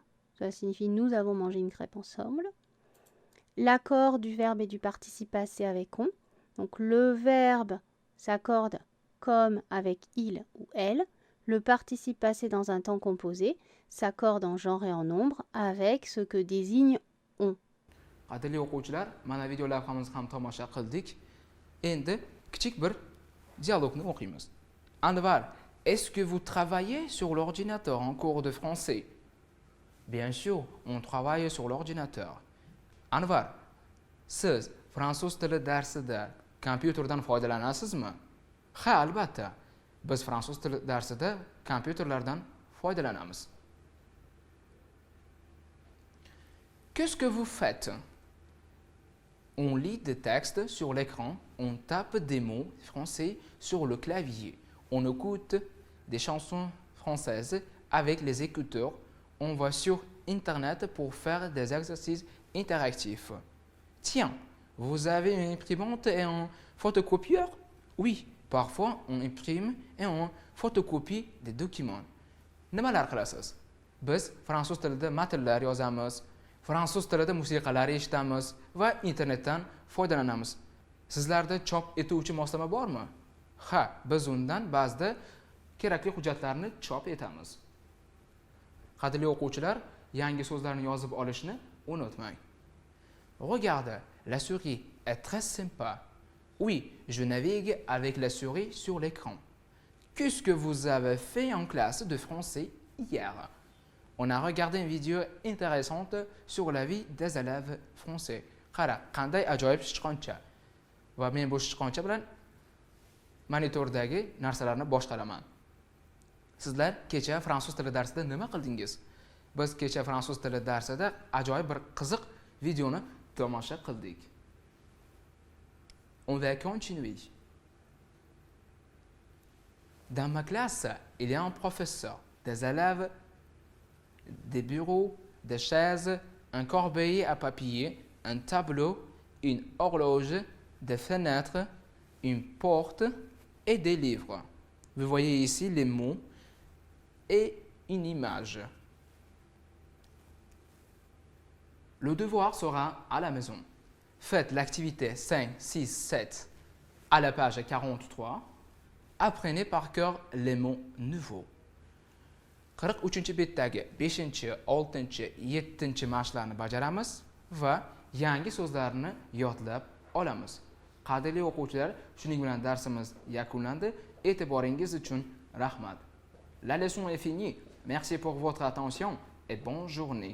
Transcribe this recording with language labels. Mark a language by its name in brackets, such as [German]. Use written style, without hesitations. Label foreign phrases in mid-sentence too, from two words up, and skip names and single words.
[French] Cela signifie nous avons mangé une crêpe ensemble. L'accord du verbe et du participe passé avec on. Donc le verbe s'accorde comme avec il ou elle. Le participe passé dans un temps composé s'accorde en genre et en nombre avec ce que désigne on. [Uzbek] Qadrli o'quvchilar, mana video lavhamizni ham tomosha qildik. Endi kichik bir dialogni o'qiymiz. [French] Anvar, est-ce que vous travaillez sur l'ordinateur en cours de français? Bien sûr, on travaille sur l'ordinateur. [Uzbek] Anvar, siz fransuz tili darsida kompyuterdan foydalanasizmi? Ha, albatta. Biz fransuz tili darsida kompyuterlardan foydalanamiz. [French] Qu'est-ce que vous faites? On lit des textes sur l'écran, on tape des mots français sur le clavier, on écoute des chansons françaises avec les écouteurs, on va sur Internet pour faire des exercices interactifs. Tiens, vous avez une imprimante et un photocopieur? Oui, parfois on imprime et on photocopie des documents. [Uzbek] Nimalar qilasiz? Biz fransuz tilida matnlar yozamiz, fransuz tilida musiqalar eshitamiz va internetdan foydalanamiz. Sizlarda chop etuvchi moslama bormi? Ha, biz undan ba'zida kerakli hujjatlarni chop etamiz. Qadrli o'quvchilar, yangi so'zlarni yozib olishni unutmang. [French] Regardez, la souris est très sympa. Oui, je navigue avec la souris sur l'écran. Qu'est-ce que vous avez fait en classe de français hier? On a regardé une vidéo intéressante sur la vie des élèves français. [Uzbek] Qara, qanday ajoyib sichqoncha. Va men bu sichqoncha bilan monitordagi narsalarni boshqaraman. Sizlar kecha fransuz tili darsida nima qildingiz? Biz kecha fransuz tili darsida ajoyib bir qiziq videoni tomosha qildik. [French] On va continuer. Dans ma classe, il y a un professeur, des élèves, des bureaux, des chaises, un corbeil à papier, un tableau, une horloge, des fenêtres, une porte et des livres. Vous voyez ici les mots et une image. Le devoir sera à la maison. Faites l'activité 5, 6, 7 à la page 43. Apprenez par cœur les mots nouveaux. [Uzbek] 43 betdagi 5, 6, 7 mashqlarni bajaramiz va yangi so'zlarni yodlab olamiz. Qadrli o'quvchilar, shuning bilan darsimiz yakunlandi. E'tiboringiz uchun rahmat. [French] La leçon est finie. Merci pour votre attention et bonne journée.